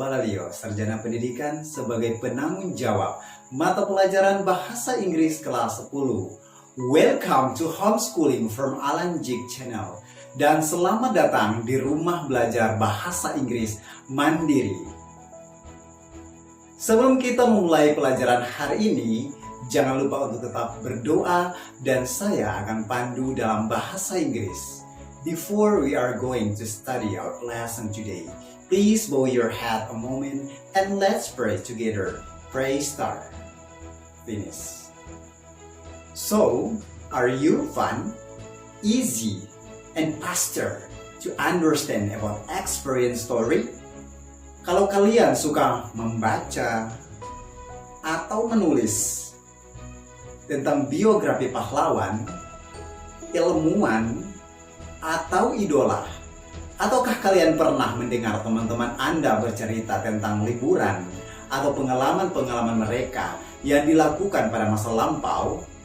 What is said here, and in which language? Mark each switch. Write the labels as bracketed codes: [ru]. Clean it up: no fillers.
[id] Balalio, Sarjana Pendidikan sebagai penanggung jawab mata pelajaran Bahasa Inggris kelas 10. [en] Welcome to Homeschooling from Alan Jig Channel. [id] Dan selamat datang di rumah belajar Bahasa Inggris Mandiri. Sebelum kita memulai pelajaran hari ini, jangan lupa untuk tetap berdoa dan saya akan pandu dalam bahasa Inggris. [en] Before we are going to study our lesson today, please bow your head a moment and let's pray together. Pray start. Finish. So, are you fun, easy, and faster to understand about experience story? [id] Kalau kalian suka membaca atau menulis tentang biografi pahlawan, ilmuwan, atau idola, ataukah kalian pernah mendengar teman-teman Anda bercerita tentang liburan atau pengalaman-pengalaman mereka yang dilakukan pada masa lampau?